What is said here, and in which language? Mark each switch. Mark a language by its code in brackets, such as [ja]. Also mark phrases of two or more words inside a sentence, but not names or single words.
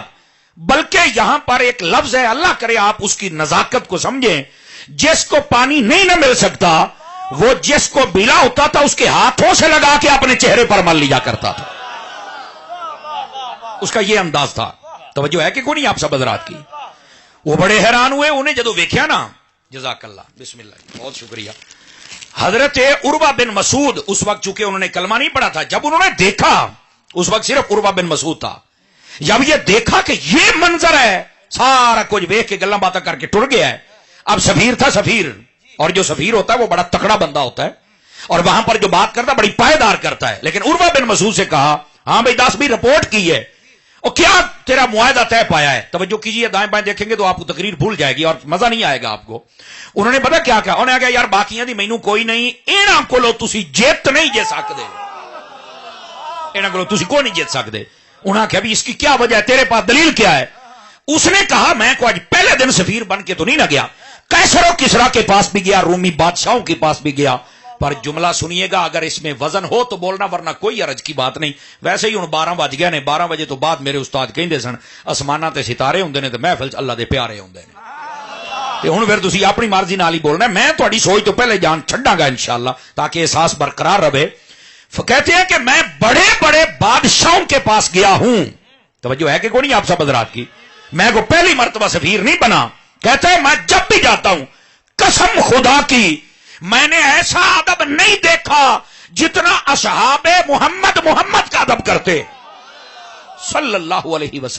[ur] بلکہ یہاں پر ایک لفظ ہے، اللہ کرے آپ اس کی نزاکت کو سمجھیں، جس کو پانی نہیں نہ مل سکتا وہ جس کو ملا ہوتا تھا اس کے ہاتھوں سے لگا کے اپنے چہرے پر مل لیا کرتا تھا. اس کا یہ انداز تھا. توجہ ہے کہ کوئی نہیں آپ سب حضرات کی؟ [pa] وہ بڑے حیران ہوئے انہیں جدو ویکھیا نا. [ar] جزاک اللہ، بسم اللہ، [ur] بہت شکریہ. حضرت عروہ بن مسعود اس وقت چونکہ انہوں نے کلمہ نہیں پڑھا تھا، جب انہوں نے دیکھا، اس وقت صرف عروہ بن مسعود تھا، جب یہ دیکھا کہ یہ منظر ہے، سارا کچھ دیکھ کے [pa] گلاں باتیں کر کے ٹر گیا ہے. [ur] اب سفیر تھا، سفیر، اور جو سفیر ہوتا ہے وہ بڑا تکڑا بندہ ہوتا ہے اور وہاں پر جو بات کرتا ہے بڑی پائیدار کرتا ہے. لیکن عروہ بن مسعود سے کہا، ہاں بھائی 10 بھی رپورٹ کی ہے، اور کیا تیرا معاہدہ طے پایا ہے؟ توجہ کیجیے، دائیں بائیں دیکھیں گے تو آپ کو تقریر بھول جائے گی اور مزہ نہیں آئے گا آپ کو. انہوں نے پتا کیا کہا؟ انہوں نے کہا [pa] یار باقیاں دی مینوں کوئی نہیں، انہاں کولوں تسی جیت نہیں جے سکدے، انہاں کولوں تسی کوئی نہیں جیت سکدے. [ur] انہاں کہا بھی اس کی کیا وجہ ہے، تیرے پاس دلیل کیا ہے؟ اس نے کہا میں کو آج پہلے دن سفیر بن کے تو نہیں نہ گیا، قیصر و کسریٰ کے پاس بھی گیا، رومی بادشاہوں کے پاس بھی گیا. پر جملہ سنیے گا، اگر اس میں وزن ہو تو بولنا، ورنہ کوئی عرض کی بات نہیں. [pa] ویسے ہی ہن 12 بج گئے نے، 12 بجے تو بعد میرے استاد کہندے سن آسماناں تے ستارے ہوندے نے تے محفل اللہ دے پیارے ہوندے نے. تے ہن پھر تسی اپنی مرضی نال ہی بولنا. میں تہاڈی سوچ تو پہلے جان چھڈاں گا انشاءاللہ تاکہ احساس برقرار رہے. [ur] کہتے ہیں کہ میں بڑے بڑے بادشاہوں کے پاس گیا ہوں. توجہ ہے کہ کوئی نہیں آپ سب حضرات کی؟ میں کو پہلی مرتبہ سفیر نہیں بنا. کہتا ہے میں جب بھی جاتا ہوں قسم خدا کی میں نے ایسا ادب نہیں دیکھا جتنا اصحاب محمد کا ادب کرتے [ar] صلی اللہ علیہ وسلم.